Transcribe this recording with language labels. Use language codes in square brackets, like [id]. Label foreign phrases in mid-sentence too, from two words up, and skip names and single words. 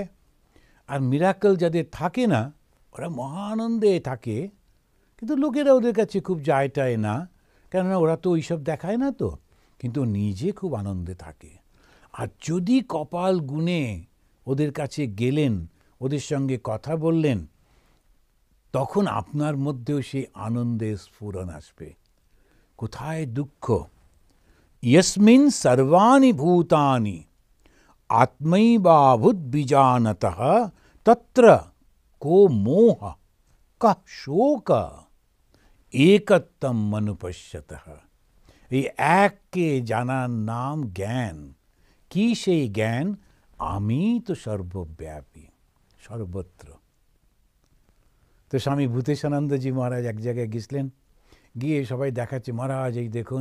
[bn] আর মিরাকল যাদের থাকে না, ওরা মহানন্দে থাকে, কিন্তু লোকেরা ওদের কাছে খুব যায় টায় না, কেননা ওরা তো ওইসব দেখায় না তো, কিন্তু নিজে খুব আনন্দে থাকে। আর যদি কপাল গুনে ওদের কাছে গেলেন, ওদের সঙ্গে কথা বললেন, তখন আপনার মধ্যেও সেই আনন্দের স্ফুরণ আসবে। কোথায় দুঃখ? [sa] यस्मिन् सर्वाणि भूतानि आत्मैवाभूद्विजानतः तत्र को मोह कः शोक एकत्वम् अनुपश्यतः। [bn] এই এককে জানার নাম জ্ঞান। কি সেই জ্ঞান? আমি তো সর্বব্যাপী, সর্বত্র। তো স্বামী ভূতেশানন্দজি মহারাজ এক জায়গায় গেছিলেন, গিয়ে সবাই দেখাচ্ছে, মহারাজ এই দেখুন।